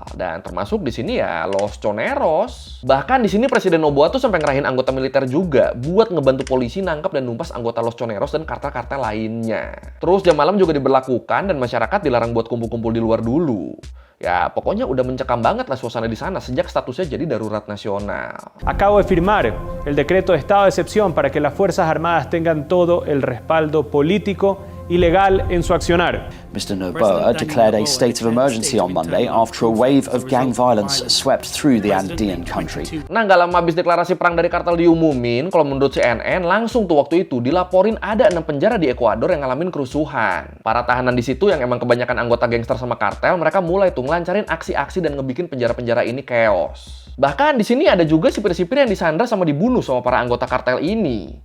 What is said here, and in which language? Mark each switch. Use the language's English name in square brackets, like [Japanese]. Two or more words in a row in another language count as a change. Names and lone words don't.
[Indonesian] Dan termasuk di sini ya Los Choneros. Bahkan di sini Presiden Noboa tuh sampai ngerahin anggota militer juga buat ngebantu polisi nangkap dan numpas anggota Los Choneros dan kartel-kartel lainnya. Terus jam malam juga diberlakukan dan masyarakat dilarang buat kumpul-kumpul di luar dulu. Ya, pokoknya udah mencekam banget lah suasana di sana sejak statusnya jadi darurat nasional. [Spanish] Acabo de firmar el decreto de estado de excepción para que las Fuerzas Armadas tengan todo el respaldo político y legal en su accionar. [English] Mr. Noboa declared a state of emergency on Monday after a wave of gang violence swept through the Andean country. [Indonesian] Nah, nggak lama habis deklarasi perang dari kartel diumumin, kalau menurut CNN, langsung tuh waktu itu dilaporin ada 6 penjara di Ekuador yang ngalamin kerusuhan. Para tahanan di situ yang emang kebanyakan anggota gangster sama kartel, mereka mulai tuh ngelancarin aksi-aksi dan ngebikin penjara-penjara ini chaos. Bahkan di sini ada juga sipir-sipir yang disandra sama dibunuh sama para anggota kartel ini.